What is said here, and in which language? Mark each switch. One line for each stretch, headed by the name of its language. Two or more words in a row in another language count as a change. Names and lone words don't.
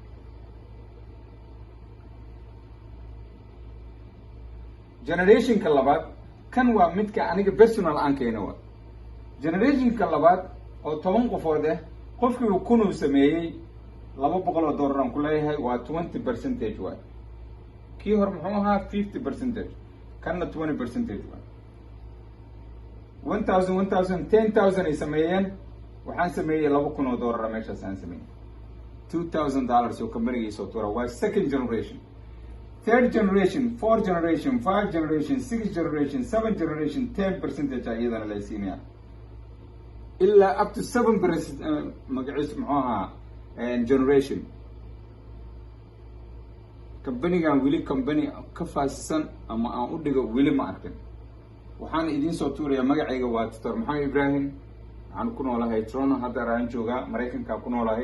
Somali: Generation-ka labaad kan waa midka aniga personal aan keenay waa generation-ka labaad oo 10 qofood qofkii uu 1,000 sameeyay $200 aan ku leeyahay waa 20% waa kii hor muxuu ahaa 50% kana 20% waa 1,000 $10,000 ay sameeyeen waxaan sameeyay $2,000 meeshaas aan sameeyay $2,000 oo company-ga soo tuura waa
English: second generation. Third generation, 4th generation, 5th generation, 6th generation, 7th generation, 10%
Somali: ayadana la siinaya. ilaa
English: up to
Somali: 7% magaciisa muxuu ahaa generation kambanigan weli kambani ka faasisan ama aan u dhigo weli ma arkin. waxaan idiin soo tuurayaa magacayga waa Dr. Maxamed Ibrahim, waxaan ku noolahay Toronto, hadda aan joogaa Mareykanka ku noolahay.